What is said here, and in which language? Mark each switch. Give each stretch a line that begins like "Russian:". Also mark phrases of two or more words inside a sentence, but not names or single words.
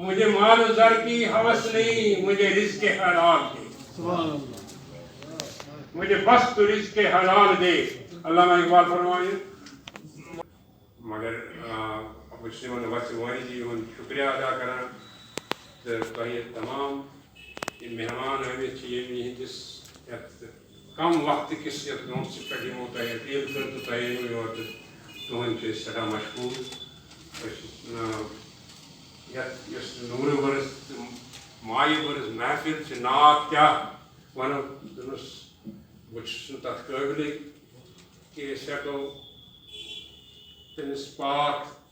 Urdu: مال و زر کی ہوس نہیں، مجھے رزق حلال دے، مجھے بس تو رزق حلال دے۔
Kashmiri: علامہ اقبال فرمائے مگر مسلمن وس وانی جی ہن شکریہ ادا کران تۄہہِ تمام مہمان آمٕتۍ چھِ ییٚمہِ ہٕنٛدِس یتھ کم وقت کس یتھ موقعس پٮ۪ٹھ یِمو تۄہہِ اپیٖل کٔر تہٕ تۄہہِ أنِو یور تہٕ تُہُنٛد چھِ أسۍ سٮ۪ٹھاہ مشکوٗر۔ یتھ یۄس نوٗرٕ ؤرٕس تہٕ مایہِ ؤرٕس محفِل چھِ ناو کیٛاہ وَنو دوٚپمَس بہٕ چھُس نہٕ تَتھ قٲبلٕے کہِ أسۍ ہٮ۪کو تٔمِس پاک